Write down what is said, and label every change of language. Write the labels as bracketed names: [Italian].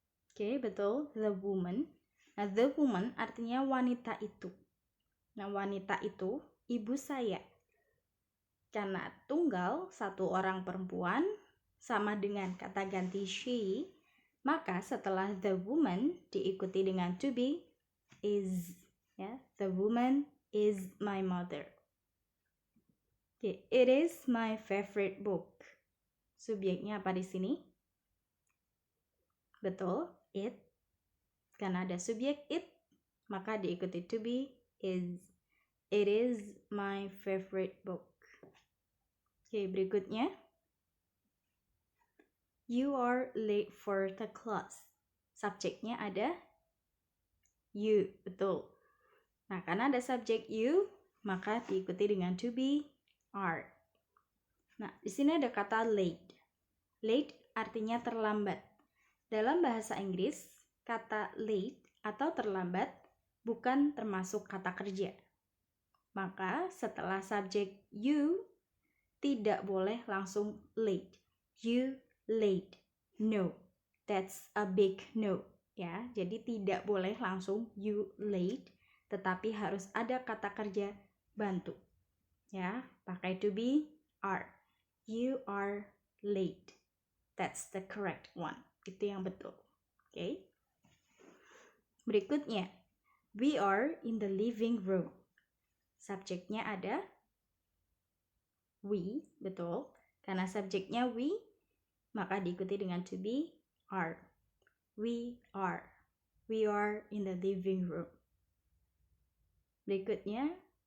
[Indonesian] Oke, betul, [English] the woman. [Indonesian] Nah, the woman artinya wanita itu. Nah, wanita itu ibu saya. Karena tunggal, satu orang perempuan, sama dengan kata ganti she, maka setelah the woman diikuti dengan to be, is. [English] Ya, the woman is my mother. Okay, it is my favorite book. [Indonesian] Subjeknya apa di sini? Betul, it. Karena ada subjek it, maka diikuti to be, is. [English] It is my favorite book. [Indonesian] Oke, berikutnya. [English] You are late for the class. [Indonesian] Subjeknya ada you, betul. Nah, karena ada subjek you, maka diikuti dengan to be, are. Nah, di sini ada kata late. Late artinya terlambat. Dalam bahasa Inggris, kata late atau terlambat bukan termasuk kata kerja. Maka setelah subjek you, tidak boleh langsung late. [English] You late. No. That's a big no. [Indonesian] Ya, jadi tidak boleh langsung you late, tetapi harus ada kata kerja bantu. [English] Ya, pakai to be, are. You are late. That's the correct one. [Indonesian] Itu yang betul. [English] Okay? [Indonesian] Berikutnya, [English] we are in the living room. [Indonesian] Subjeknya ada we, betul. Karena subjeknya we, maka diikuti dengan to be, are. [English] We are. We are in the living room. [Indonesian] Berikutnya,